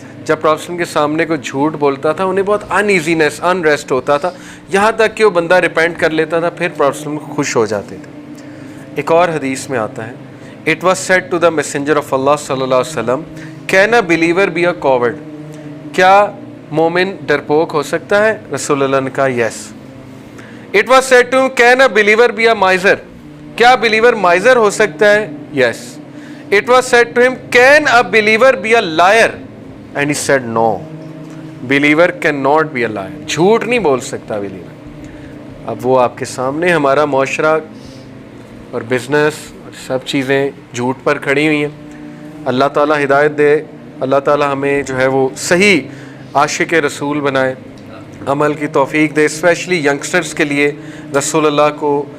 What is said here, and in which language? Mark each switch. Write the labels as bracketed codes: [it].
[ur] جب پروفیٹ صلی اللہ علیہ وسلم کے سامنے کوئی جھوٹ بولتا تھا انہیں بہت انیزینس، انریسٹ ہوتا تھا، یہاں تک کہ وہ بندہ ریپینٹ کر لیتا تھا، پھر پروفیٹ صلی اللہ علیہ وسلم خوش ہو جاتے تھے۔ ایک اور حدیث میں آتا ہے، [en] It was said to the messenger of Allah صلی اللہ علیہ وسلم, Can a believer be a coward? [ur] کیا مومن ڈرپوک ہو سکتا ہے؟ رسول اللہ نے کہا [en] yes. It was said to him, Can a believer be a miser? [ur] کیا [en] believer miser [ur] ہو سکتا ہے؟ [en] Yes. It was said to him, Can a believer be a liar? And he said no. Believer cannot be a liar. [ur] جھوٹ نہیں بول سکتا believer. اب وہ آپ کے سامنے ہمارا معاشرہ اور بزنس اور سب چیزیں جھوٹ پر کھڑی ہوئی ہیں۔ اللہ تعالیٰ ہدایت دے، اللہ تعالیٰ ہمیں جو ہے وہ صحیح عاشق رسول بنائے، عمل کی توفیق دے۔ اسپیشلی ینگسٹرز کے لیے رسول اللہ کو